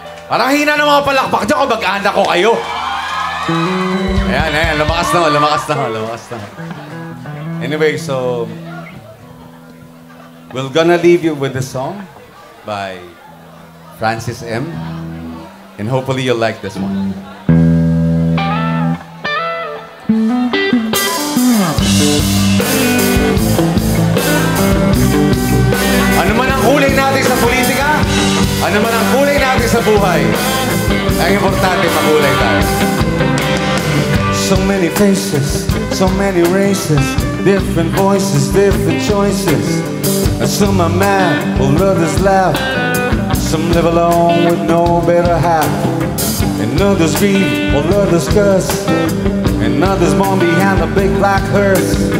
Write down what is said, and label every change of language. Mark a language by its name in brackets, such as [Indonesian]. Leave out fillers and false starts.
[Filipino] Parang hina ng mga palakpak dyan kung mag-anak ko kayo. Ayan, lumakas na. [English] Anyway, so, we're gonna leave you with this song by Francis M. And hopefully you'll like this one. [Filipino] Ano man ang kulay natin sa politika, ano man ang kulay natin sa buhay, ang importante makulay tayo. [English] So many faces, so many races, different voices, different choices. Some are mad, while others laugh. Some live alone with no better half. And others grieve, while others curse. And others born behind a big black hearse.